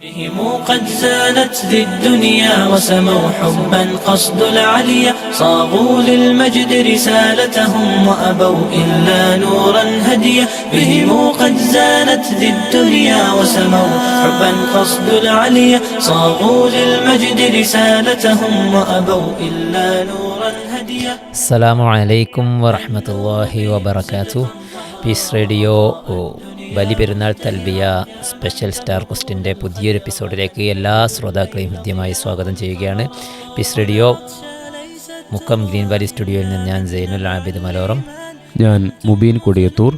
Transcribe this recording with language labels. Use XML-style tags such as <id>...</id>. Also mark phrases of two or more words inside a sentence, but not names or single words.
<ar>بهم قد زانت ذي الدنيا وسموا حبا قصد العليا صاغوا للمجد رسالتهم وأبوا إلا نورا هديا بهم قد زانت ذي الدنيا وسموا حبا قصد العليا صاغوا للمجد رسالتهم وأبوا إلا نورا هديا. السلام عليكم ورحمة الله وبركاته.</ar> <ml>പീസ് റേഡിയോ ബലിപെരുന്നാൾ തൽബിയ സ്പെഷ്യൽ സ്റ്റാർ ക്വസ്റ്റിൻ്റെ പുതിയൊരു എപ്പിസോഡിലേക്ക് എല്ലാ ശ്രോതാക്കളെയും ഹൃദ്യമായി സ്വാഗതം ചെയ്യുകയാണ്. പീസ് റേഡിയോ മുക്കം ഗ്രീൻ വാലി സ്റ്റുഡിയോയിൽ നിന്ന് ഞാൻ സൈനുൽ ആബിദ് മലോറം, ഞാൻ മുബീൻ കൊടിയത്തൂർ.</ml>